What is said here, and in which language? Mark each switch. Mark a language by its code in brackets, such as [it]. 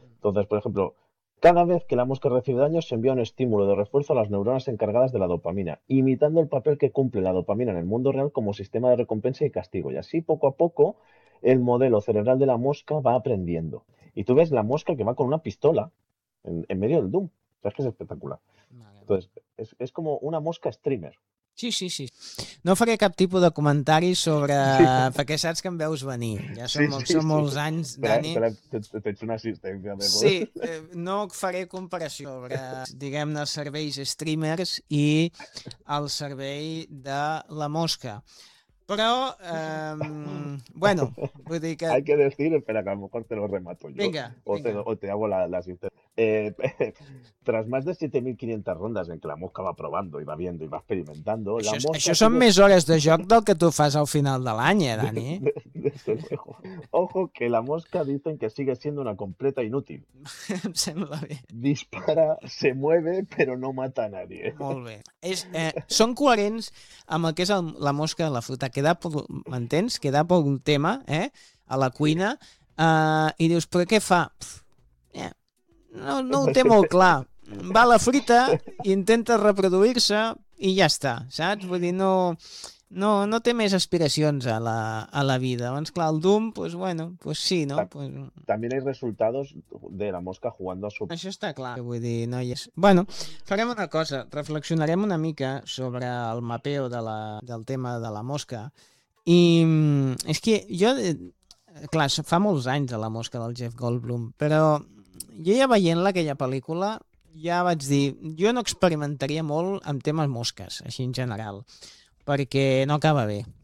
[es] Entonces, por ejemplo, cada vez que la mosca recibe daño, se envía un estímulo de refuerzo a las neuronas encargadas de la dopamina, imitando el papel que cumple la dopamina en el mundo real como sistema de recompensa y castigo. Y así, poco a poco, el modelo cerebral de la mosca va aprendiendo. Y tú ves la mosca que va con una pistola en medio del Doom. O sea, es que es espectacular. Entonces, es como una mosca streamer. Sí, sí, sí. [ca] No faré cap tipus de comentari sobre... Sí. Perquè saps que em veus venir. Ja som, sí, sí, som molts sí. anys, Dani. Espera, tens una assistència. Sí, no faré comparació sobre, diguem-ne, els serveis streamers i el servei de la mosca. Però, bueno, vull dir que... [es] Hay que decir, espera, que a lo mejor te lo remato yo. Venga, o venga. Te hago la asistencia. Tras más de 7.500 rondas en que la mosca va probando y va viendo y va experimentando, [ca] això, la mosca... Això són més hores de joc del que tu fas al final de l'any, Dani. [es] Desde luego. Ojo, que la mosca dicen que sigue siendo una completa inútil. [ca] Em sembla bé. [es] Dispara, se mueve, pero no mata a nadie. [ca] Molt bé. Són coherents amb el que és la mosca de la fruta. M'entens? Queda per un tema, a la cuina. I dius, però què fa? No ho té molt clar. Va a la fruita, intenta reproduir-se i ja està, saps? Vull dir, no té més aspiracions a la vida. Doncs clar, el Doom, [es] pues bueno, pues sí, [ca] no? [es] Pues... [ca] També hi ha resultats de la mosca jugant a su... Això està clar. Vull dir, no hi és... Bueno, farem una cosa. Reflexionarem una mica sobre el mapeo del tema de la mosca. I és que jo... Clar, fa molts anys de la mosca del Jeff Goldblum, però... Jo ja veient-la, aquella pel·lícula, ja vaig dir, jo no experimentaria molt amb temes mosques, així en general, perquè no acaba bé.